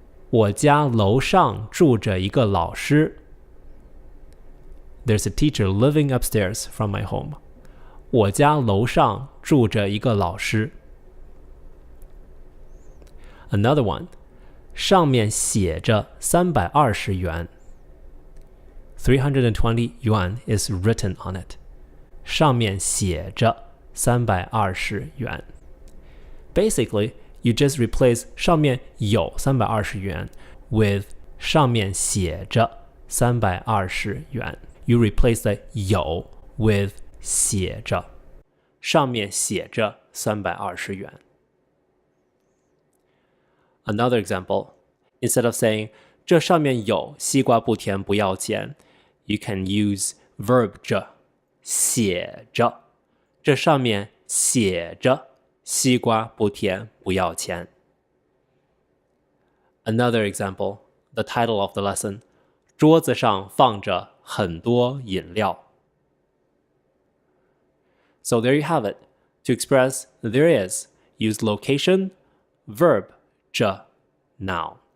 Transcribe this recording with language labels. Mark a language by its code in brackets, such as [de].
[zh] 我家楼上住着一个老师。 [en] There's a teacher living upstairs from my home. [zh] 我家楼上住着一个老师。 [en] Another one. [zh] 上面写着320元。 [en] 320 yuan is written on it. [zh] 上面写着320元。 [en] Basically, you just replace [zh] 上面有320元 [en] with [zh] 上面写着320元。 [en] You replace the 有 with 写着。 [zh] 上面写着320元。 [en] Another example, instead of saying [zh] 这上面有西瓜不甜不要钱， [en] You can use verb [zh] 着写着，这上面写着西瓜不甜不要钱。 [en] Another example, the title of the lesson, [zh] 桌子上放着很多饮料。 [en] So there you have it. To express there is, use location, verb 着 noun.